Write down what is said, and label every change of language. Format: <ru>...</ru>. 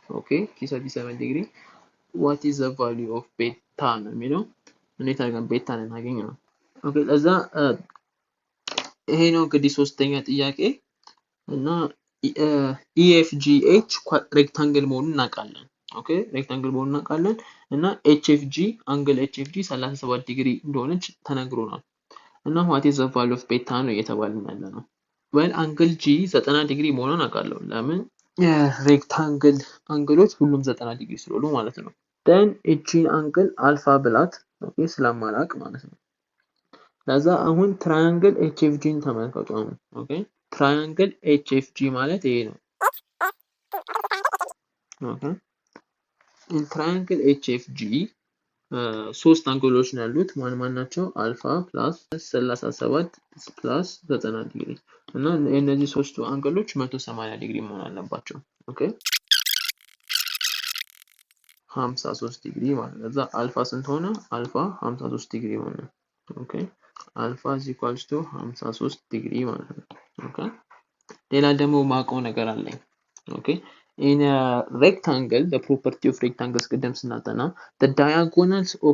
<en>Okay, 37 degree. What is the value of beta</en> <am>ነው የሚለው እንዴት አድርገን ቤታን እናገኘው? okay ለዛ ይሄ ነው እንግዲህ ሶስተኛ ጥያቄ እና EFGH rectangle መሆኑን እናውቃለን። okay rectangle መሆኑን እናውቃለን እና HFG angle HFG 37 ዲግሪ እንደሆነች ተነግሮናል። እና</am> <en>what is the value of beta</en> <am>ነው እየተባልን ያለ ነው። well angle G 90 ዲግሪ መሆኑን አውቃለሁ። ለምን rectangle አንግሎች ሁሉም 90 ዲግሪ ስለሆኑ ማለት ነው። then እቺን አንግል አልፋ ብላት okay ስለማላውቅ ማለት ነው። ለዛ አሁን triangle HFG ን ተመልከቱ አሁን okay triangle HFG ማለት ይሄ ነው። okay in triangle HFG ሶስት አንግሎች ነው ያሉት። ማን ናቸው? አልፋ ፕላስ 37 ፕላስ 90 ዲግሪ እና እነዚህ ሶስቱ አንግሎች 180 ዲግሪ መሆን አለባቸው። okay 53 ዲግሪ ማለት ነው። እዛ አልፋ ስንት ሆነ? አልፋ 53 ዲግሪ ሆነ። okay አልፋ is equals to 53 ዲግሪ ማለት ነው። okay ሌላ ደግሞ ማውቀው ነገር አለኝ። okay in a rectangle,</am> <en>the property of rectangles</en> <am>ቅድም ስናጠና the diagonals</am>